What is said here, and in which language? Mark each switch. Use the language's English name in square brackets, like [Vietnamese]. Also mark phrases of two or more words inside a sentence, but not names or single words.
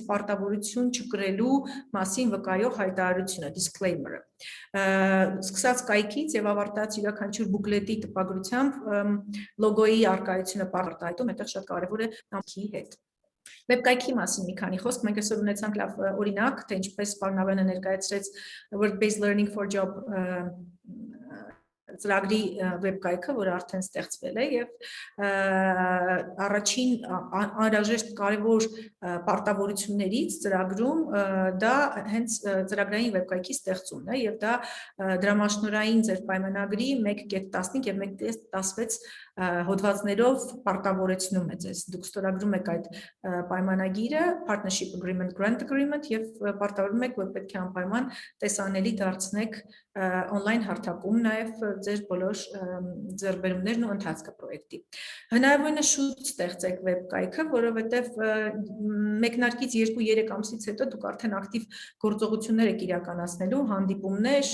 [Armenian] պարտավորություն չկրելու մասին վկայող հայտարարությունը, disclaimer-ը։ Սկսած կայքից եւ ավարտած յուրաքանչյուր բուկլետի տպագրությամբ լոգոյի արկայությունը պարտայտում, այդտեղ շատ կարեւոր է նամքի հետ։ Վեբկայքի մասին մի քանի խոսք, մենք այսօր ունեցանք լավ օրինակ, թե ինչպես պարոն Ավենը ներկայացրեց [English] Work-based learning for job [Armenian] ծրագրի վեբկայքը, որը արդեն ստեղծվել է եւ առաջին անհրաժեշտ կարևոր պարտավորություններից ծրագրում դա հենց ծրագրային վեբկայքի ստեղծումն է եւ դա դրամաշնորհային ձեր պայմանագրի 1.15 եւ 1.16 հոդվածներով պարտավորեցնում է ձեզ։ Դուք ստորագրում եք այդ պայմանագիրը, [English] partnership agreement, grant agreement [Armenian] եւ պարտավորվում եք, որ պետք է անպայման տեսանելի դարձնեք on-line հարթակում նաեւ ձեր բոլոր ձեռքբերումներն ու ընթացքը պրոյեկտի։ Հնարավորինս շուտ ստեղծեք վեբկայքը, որովհետեւ մեկնարկից 2-3 ամսից հետո դուք արդեն ակտիվ գործողություններ եք իրականացնելու, հանդիպումներ,